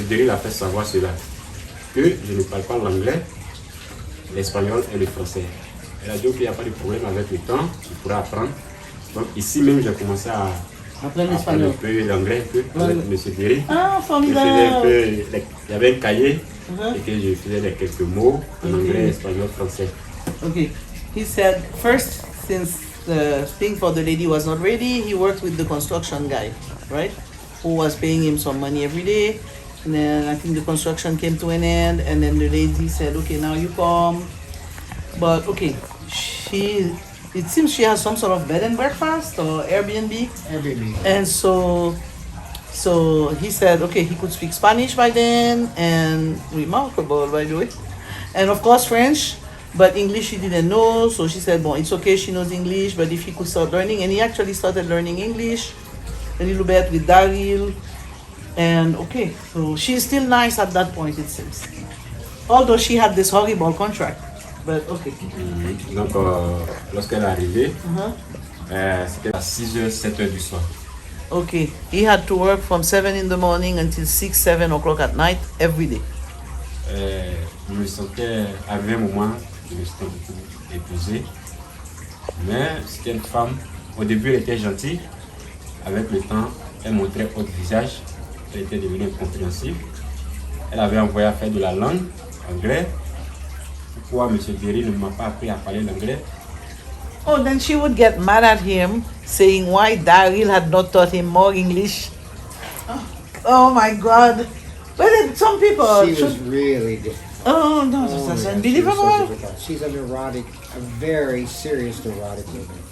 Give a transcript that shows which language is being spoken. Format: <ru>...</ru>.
<fr>Derry a fait savoir cela, que je ne parle pas l'anglais, l'espagnol et le français. Elle a dit, ok, il n'y a pas de problème avec le temps, tu pourras apprendre. Donc, ici même, j'ai commencé à apprendre l'espagnol. Un peu l'anglais, un peu avec M. Derry. Ah, formidable. Il y avait un cahier et que je faisais quelques mots en anglais, espagnol, français.</fr> <en>Okay. He said first, since the thing for the lady was not ready, he worked with the construction guy, right? Who was paying him some money every day. And then I think the construction came to an end, and then the lady said, okay, now you come. But okay, it seems she has some sort of bed and breakfast or Airbnb. And so he said, okay, he could speak Spanish by then, and remarkable, by the way. And of course French, but English he didn't know. So she said, well, it's okay, she knows English, but if he could start learning, and he actually started learning English a little bit with Daryl. And okay, so she's still nice at that point, it seems. Although she had this horrible contract. but okay.</en> <fr>Donc, lorsqu'elle est arrivée, Uh-huh. c'était à 6h, 7h du soir.</fr> <en>Okay, he had to work from 7 in the morning until 6, 7 o'clock at night every day.</en> <fr>Je me sentais, à un moment, je me sentais beaucoup épuisé. Mais c'était une femme, au début elle était gentille. Avec le temps, elle montrait autre visage. Elle était devenue incompréhensible. Elle avait envoyé à faire de la langue, anglais. Pourquoi M. Berry ne m'a pas appris à parler l'anglais?</fr> <en>Oh, then she would get mad at him, saying why Daryl had not taught him more English. Oh my God. But then some people She was should... really difficult. Oh, no, Oh my God, she was so unbelievable. difficult. She's a neurotic, a very serious neurotic woman.</en>